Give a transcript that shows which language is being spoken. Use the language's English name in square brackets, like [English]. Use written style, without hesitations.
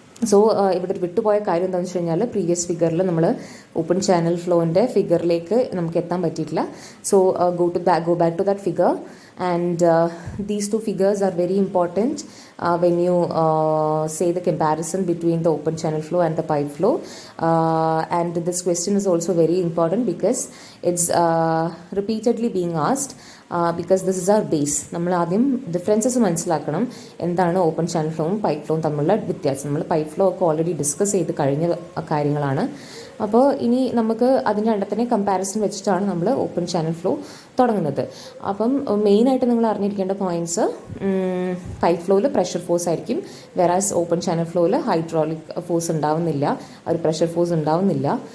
[Malayalam] So ഇവിടെ ഒരു വിട്ടുപോയ കാര്യം എന്താണെന്ന് വെച്ച് കഴിഞ്ഞാൽ പ്രീവിയസ് ഫിഗറിൽ നമ്മൾ ഓപ്പൺ ചാനൽ ഫ്ലോൻ്റെ ഫിഗറിലേക്ക് നമുക്ക് എത്താൻ പറ്റിയിട്ടില്ല. [English] So go back to that figure, and these two figures are very important when you say the comparison between the open channel flow and the pipe flow. And this question is also very important because it's repeatedly being asked, because this is our base. [Malayalam] നമ്മൾ ആദ്യം differences മനസ്സിലാക്കണം, എന്താണ് open channel ഫ്ലോവും pipe ഫ്ലോവും തമ്മിലുള്ള വ്യത്യാസം. നമ്മൾ pipe flow ഒക്കെ already discuss ചെയ്ത് കഴിഞ്ഞ കാര്യങ്ങളാണ്. അപ്പോൾ ഇനി നമുക്ക് അതിൻ്റെ രണ്ടത്തിനെ കമ്പാരിസൺ വെച്ചിട്ടാണ് നമ്മൾ ഓപ്പൺ ചാനൽ ഫ്ലോ തുടങ്ങുന്നത്. അപ്പം മെയിനായിട്ട് നിങ്ങൾ അറിഞ്ഞിരിക്കേണ്ട പോയിൻറ്റ്സ്, പൈപ്പ് ഫ്ലോയിൽ പ്രഷർ ഫോഴ്സ് ആയിരിക്കും, വെറാസ് ഓപ്പൺ ചാനൽ ഫ്ലോയിൽ ഹൈഡ്രോളിക് ഫോഴ്സ് ഉണ്ടാവുന്നില്ല, ഒരു പ്രഷർ ഫോഴ്സ് ഉണ്ടാവുന്നില്ല.